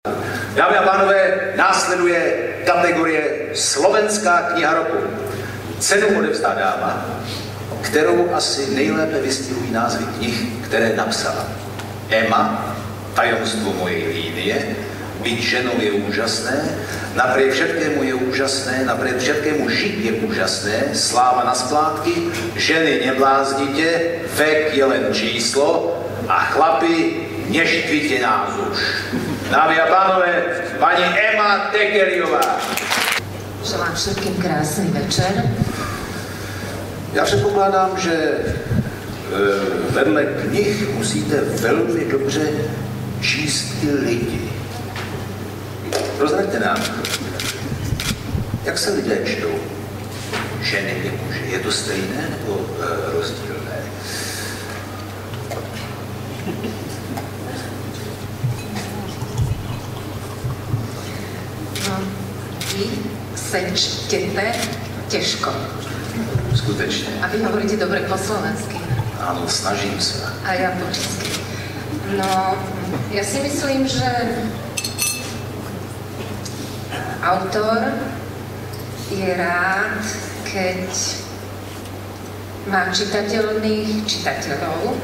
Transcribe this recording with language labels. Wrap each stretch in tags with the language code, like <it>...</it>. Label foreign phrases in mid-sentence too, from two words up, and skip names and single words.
<cs>Dámy a pánové, následuje kategorie Slovenská kniha roku. Cenu odevzdá dáma, kterou asi nejlépe vystihují názvy knih, které napsala. Emma,</cs> <sk>Tajemstvo mojej línie, Byť ženou je úžasné, Napriek všetkému je úžasné, Napriek všetkému žiť je úžasné, Sláva na splátky, Ženy nebláznite, Vek je len číslo a chlapi, neštvite nás už. Dámy a pánové, pani Emma Tekeriová. Želám všetkým krásny večer.</sk> <cs>Já předpokládám, že vedle knih musíte velmi dobře číst i lidi. Prozraďte nám, jak se lidé čtou? Ženy i muži. Je to stejné nebo rozdílné? No, vy se čtete těžko. Skutečně.</cs> <sk>A vy hovoríte dobre po slovensky. Áno, snažím sa. A ja po česky. No, ja si myslím, že autor je rád, keď má čitateľných čitateľov.</sk>